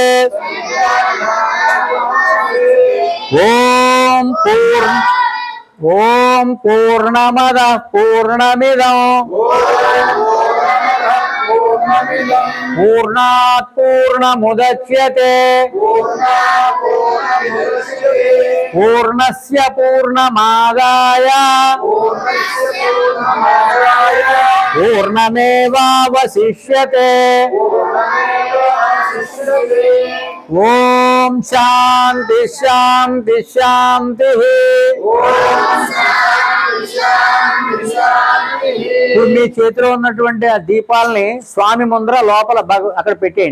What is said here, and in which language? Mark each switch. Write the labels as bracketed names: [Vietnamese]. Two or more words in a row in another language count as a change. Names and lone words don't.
[Sanskrit] ओम ఓం పూర్ణమద పూర్ణమిదం పూర్ణాత్ పూర్ణముదచ్యతే పూర్ణస్య పూర్ణమాదాయ పూర్ణమేవావశిష్యతే. ఓం శాంతి శాంతి శాంతి. [Telugu] ఇప్పుడు మీ చేతిలో ఉన్నటువంటి ఆ దీపాలని స్వామి ముందర లోపల అక్కడ పెట్టేయండి.